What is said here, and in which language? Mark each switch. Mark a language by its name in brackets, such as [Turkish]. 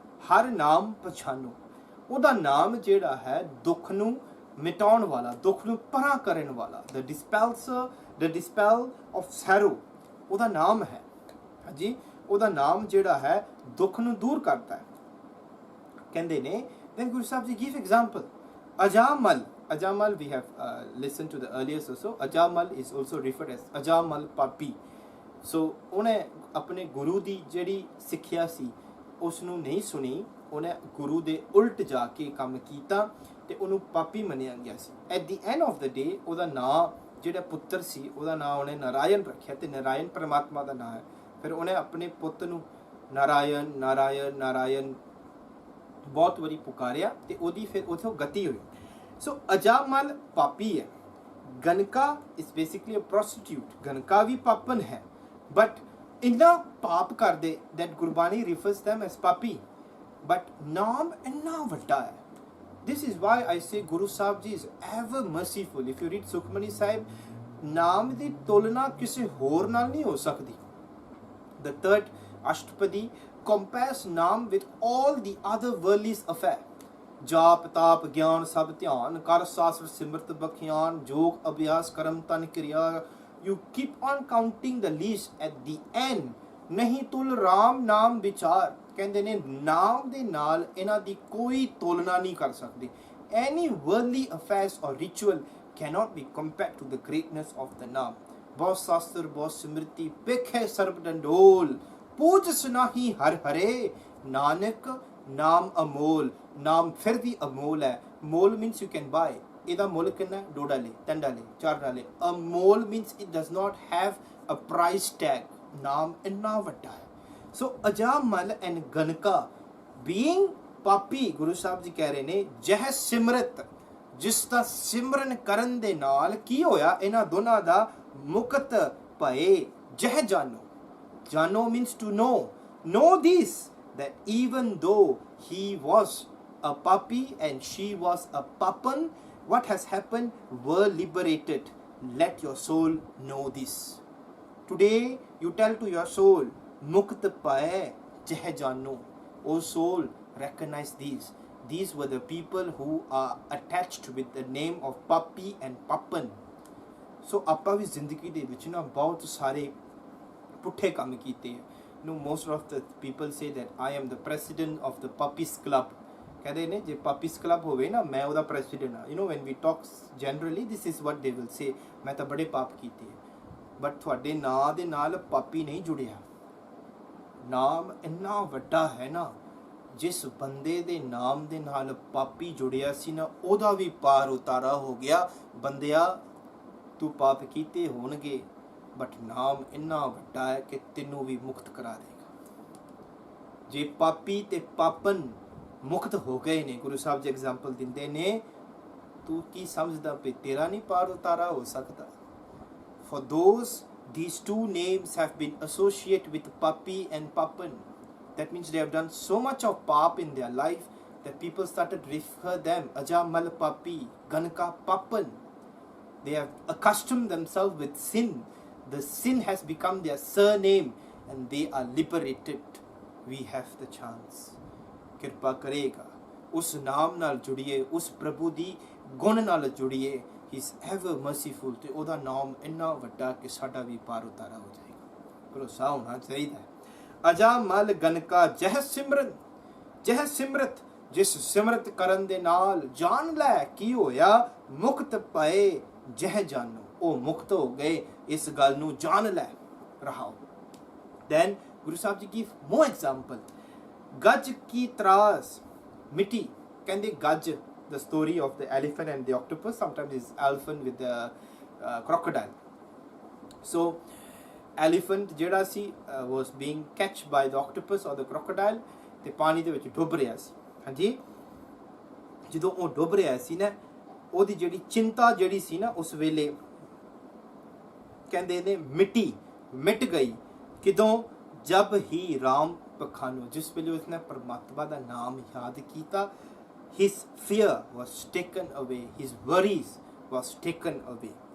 [Punjabi] Har naam pachano, ਉਹਦਾ ਨਾਮ ਜਿਹੜਾ ਹੈ ਦੁੱਖ ਨੂੰ ਮਿਟਾਉਣ ਵਾਲਾ, ਦੁੱਖ ਨੂੰ ਪਰਾਂ ਕਰਨ ਵਾਲਾ, [English] the dispel of sorrow, [Punjabi] ਉਹਦਾ ਨਾਮ ਹੈ। ਹਾਂਜੀ, ਉਹਦਾ ਨਾਮ ਜਿਹੜਾ ਹੈ ਦੁੱਖ ਨੂੰ ਦੂਰ ਕਰਦਾ ਹੈ। [English] ਕਹਿੰਦੇ ਨੇ, then Guru Sahib Ji give example, Ajamal। Ajamal we have listened to the earlier also। Ajamal is also referred as Ajamal Papi। [Punjabi] so ਉਹਨੇ ਆਪਣੇ ਗੁਰੂ ਦੀ ਜਿਹੜੀ ਸਿੱਖਿਆ ਸੀ ਉਸ ਨੂੰ ਨਹੀਂ ਸੁਣੀ, ਉਹਨੇ ਗੁਰੂ ਦੇ ਉਲਟ ਜਾ ਕੇ ਕੰਮ ਕੀਤਾ ਤੇ ਉਹਨੂੰ ਪਾਪੀ ਮੰਨਿਆ ਗਿਆ ਸੀ। [English] at the end of the day [Punjabi] ਉਹਦਾ ਨਾਂ ਜਿਹੜਾ ਪੁੱਤਰ ਸੀ ਉਹਦਾ ਨਾਂ ਉਹਨੇ ਨਾਰਾਇਣ ਰੱਖਿਆ, ਤੇ ਨਾਰਾਇਣ ਪਰਮਾਤਮਾ ਦਾ ਨਾਂ ਹੈ। ਫਿਰ ਉਹਨੇ ਆਪਣੇ ਪੁੱਤ ਨੂੰ ਨਾਰਾਇਣ ਨਾਰਾਇਣ ਨਾਰਾਇਣ ਬਹੁਤ ਵਾਰੀ ਪੁਕਾਰਿਆ ਤੇ ਉਹਦੀ ਫਿਰ ਉੱਥੋਂ ਗਤੀ ਹੋਈ। ਸੋ ਅਜਾਮਲ ਪਾਪੀ ਹੈ। ਗਨਕਾ [English] Is basically a prostitute. [Punjabi] ਗਨਕਾ ਵੀ ਪਾਪਨ ਹੈ, ਬਟ ਇੰਨਾ ਪਾਪ ਕਰਦੇ that Gurbani [English] refers them as [Punjabi] ਪਾਪੀ, but ਨਾਮ ਇੰਨਾ ਵੱਡਾ ਹੈ। [English] This is why I say Guru Sahib Ji is ever merciful। If you read Sukhmani Sahib, [Punjabi] ਨਾਮ ਦੀ ਤੁਲਨਾ ਕਿਸੇ ਹੋਰ ਨਾਲ ਨਹੀਂ ਹੋ ਸਕਦੀ। [English] The third Ashtapadi compares naam with all the other worldly affair। [Punjabi] ਜਾਪ ਤਾਪ ਗਿਆਨ ਸਭ ਧਿਆਨ, ਕਰ ਸਾਸਰ ਸਿਮਰਤ ਬਖਿਆਨ, ਜੋਗ ਅਭਿਆਸ ਕਰਮ ਤਨ ਕਿਰਿਆ। [English] You keep on counting the list at the end। [Punjabi] ਨਹੀਂ ਤੁਲ ਰਾਮ ਨਾਮ ਵਿਚਾਰ, ਕਹਿੰਦੇ ਨੇ ਨਾਮ ਦੇ ਨਾਲ ਇਹਨਾਂ ਦੀ ਕੋਈ ਤੁਲਨਾ ਨਹੀਂ ਕਰ ਸਕਦੀ। [English] Any worldly affairs or ritual cannot be compared to the greatness of the naam. [Punjabi] ਬਹੁਤ ਸ਼ਾਸਤਰ ਬਹੁਤ ਸਿਮਰਤੀ ਪੇਖੇ ਸਰਬ ਡੰਡੋਲ, ਪੂਜ ਸੁਨਾਹੀ ਹਰ ਹਰੇ, ਨਾਨਕ ਨਾਮ ਅਮੋਲ। ਨਾਮ ਫਿਰ ਵੀ ਅਮੋਲ ਹੈ। Mall [English] means you can buy। [Punjabi] ਇਹਦਾ ਮੁੱਲ ਕਿੰਨਾ? 2 ਡਾਲੇ 3 ਡਾਲੇ 4 ਡਾਲੇ। [English] Amol means it does not have a price tag। [Punjabi] ਨਾਮ ਇੰਨਾ ਵੱਡਾ ਹੈ। ਸੋ ਅਜਾਮਲ ਐਂਡ ਗਨਕਾ being ਪਾਪੀ, ਗੁਰੂ ਸਾਹਿਬ ਜੀ ਕਹਿ ਰਹੇ ਨੇ ਜਹ ਸਿਮਰਤ, ਜਿਸ ਦਾ ਸਿਮਰਨ ਕਰਨ ਦੇ ਨਾਲ ਕੀ ਹੋਇਆ? ਇਹਨਾਂ ਦੋਨਾਂ ਦਾ ਮੁਕਤ ਭਏ। ਜਹ ਜਾਨੋ, ਜਾਨੋ [English] means to know this, that even though he was a papi and she was a papan, what has happened? Were liberated। Let your soul know this। Today you tell to your soul, [Punjabi] Mukt pae jeh jano। [English] O soul, recognize these। These were the people who are attached with the name of Papi and Papan। [Punjabi] So ਆਪਾਂ ਵੀ ਜ਼ਿੰਦਗੀ ਦੇ ਵਿੱਚ ਨਾ ਬਹੁਤ ਸਾਰੇ ਪੁੱਠੇ ਕੰਮ ਕੀਤੇ। [English] Most of the people say that I am the president of the Papis Club। [Punjabi] ਕਹਿੰਦੇ ਨੇ ਜੇ ਪਾਪੀਸ ਕਲੱਬ ਹੋਵੇ ਨਾ ਮੈਂ ਉਹਦਾ ਪ੍ਰੈਜ਼ੀਡੈਂਟ ਹਾਂ। [English] when we talk generally this is what they will say, [Punjabi] ਮੈਂ ਤਾਂ ਬੜੇ ਪਾਪ ਕੀਤੇ। ਬਟ ਤੁਹਾਡੇ ਨਾਂ ਦੇ ਨਾਲ ਪਾਪੀ ਨਹੀਂ ਜੁੜਿਆ। ਨਾਮ ਇੰਨਾ ਵੱਡਾ ਹੈ ਨਾ, ਜਿਸ ਬੰਦੇ ਦੇ ਨਾਮ ਦੇ ਨਾਲ ਪਾਪੀ ਜੁੜਿਆ ਸੀ ਨਾ, ਉਹਦਾ ਵੀ ਪਾਰ ਉਤਾਰਾ ਹੋ ਗਿਆ। ਬੰਦਿਆ ਤੂੰ ਪਾਪ ਕੀਤੇ ਹੋਣਗੇ, ਬਟ ਨਾਮ ਇੰਨਾ ਵੱਡਾ ਹੈ ਕਿ ਤੈਨੂੰ ਵੀ ਮੁਕਤ ਕਰਾ ਦੇਗਾ। ਜੇ ਪਾਪੀ ਤੇ ਪਾਪਨ ਮੁਕਤ ਹੋ ਗਏ ਨੇ, ਗੁਰੂ ਸਾਹਿਬ ਜੀ ਐਗਜ਼ਾਮਪਲ ਦਿੰਦੇ ਨੇ, ਤੂੰ ਕੀ ਸਮਝਦਾ ਪਈ ਤੇਰਾ ਨਹੀਂ ਪਾਰ ਉਤਾਰਾ ਹੋ ਸਕਦਾ? [English] For those, these two names have been associated with Papi and Papan। That means they have done so much of pap in their life that people started refer them Ajamal Papi, Ganka Papan। They have accustomed themselves with sin। The sin has become their surname and they are liberated। We have the chance। [Punjabi] ਕਿਰਪਾ ਕਰੇਗਾ। ਉਸ ਨਾਮ ਨਾਲ ਜੁੜੀਏ, ਉਸ ਪ੍ਰਭੂ ਦੀ ਗੁਣ ਨਾਲ ਜੁੜੀਏ। [English] he is ever merciful, [Punjabi] ਤੇ ਉਹਦਾ ਨਾਮ ਇੰਨਾ ਵੱਡਾ ਕਿ ਸਾਡਾ ਵੀ ਪਾਰ ਉਤਾਰਾ ਹੋ ਜਾਏਗਾ। ਭਰੋਸਾ ਹੋਣਾ ਚਾਹੀਦਾ ਹੈ। ਅਜਾ ਮਲ ਗਨਕਾ ਜਹ ਸਿਮਰਤ, ਜਿਸ ਸਿਮਰਤ ਕਰਨ ਦੇ ਨਾਲ ਜਾਣ ਲੈ ਕੀ ਹੋਇਆ, ਮੁਕਤ ਪਏ ਜਹ ਜਾਨੋ, ਉਹ ਮੁਕਤ ਹੋ ਗਏ। ਇਸ ਗੱਲ ਨੂੰ ਜਾਣ ਲੈ ਰਹਾਓ। [English] Then Guru Sahib Ji give more example. [Punjabi] Gaj ki tras, miti. ਕਹਿੰਦੇ ਗੱਜ, [English] the story of the elephant and the octopus, sometimes it's elephant with the crocodile. So elephant ਜਿਹੜਾ ਸੀ was being catch by the octopus or the crocodile, [Punjabi] ਤੇ ਪਾਣੀ ਦੇ ਵਿੱਚ ਡੁੱਬ ਰਿਹਾ ਸੀ। ਹਾਂਜੀ, ਜਦੋਂ ਉਹ ਡੁੱਬ ਰਿਹਾ ਸੀ ਨਾ, ਉਹਦੀ ਜਿਹੜੀ ਚਿੰਤਾ ਜਿਹੜੀ ਸੀ ਨਾ ਉਸ ਵੇਲੇ ਕਹਿੰਦੇ ਨੇ ਮਿਟ ਗਈ। ਕਿਦੋਂ? ਜਬ ਹੀ ਰਾਮ ਪਖਾਨੋ, ਜਿਸ ਵੇਲੇ ਉਸਨੇ ਪਰਮਾਤਮਾ ਦਾ ਨਾਮ ਯਾਦ ਕੀਤਾ, [English] his fear was taken away, [Punjabi] his worries was taken away.